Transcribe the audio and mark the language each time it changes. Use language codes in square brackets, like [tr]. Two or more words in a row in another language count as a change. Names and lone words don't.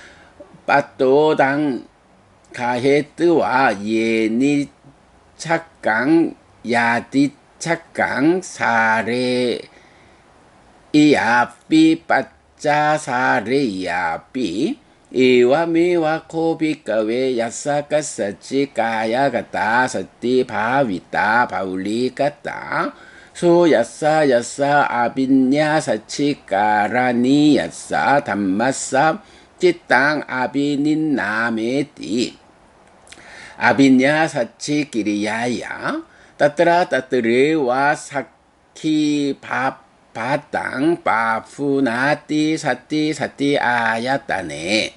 [pi] 빠또당 가해 뜨와 예니 착강 야디 착강 사레 이야삐 빠짜 사레야삐 이와미와 코비까웨 야사까사치 까야가따 사띠 바위따 바울리까따 소야사 야사 아빈야 사치 까라니 야사 담마사 찌땅 아비닌 나메띠 아빈야 사치 기리야야 따뜨라 따뜨레와 사키 바땅 바푸나띠 사띠 사띠 아야따네.